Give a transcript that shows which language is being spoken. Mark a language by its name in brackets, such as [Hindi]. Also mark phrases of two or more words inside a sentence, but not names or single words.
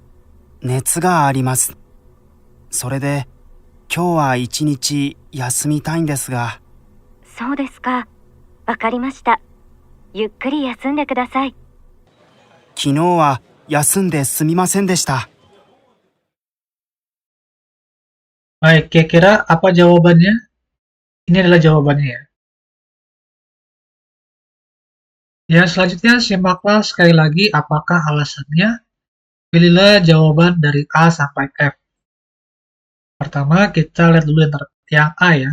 [Japanese] 熱があります。それで、今日は一日休みたいんですが。そうですか。わかりました。ゆっくり休んでください。昨日は休んですみませんでした。 [Indonesian] Baik, kira-kira apa jawabannya? Ini adalah jawabannya ya. Ya, selanjutnya simaklah sekali lagi apakah alasannya. Pilihlah jawaban dari A sampai F. Pertama, kita lihat dulu yang A ya.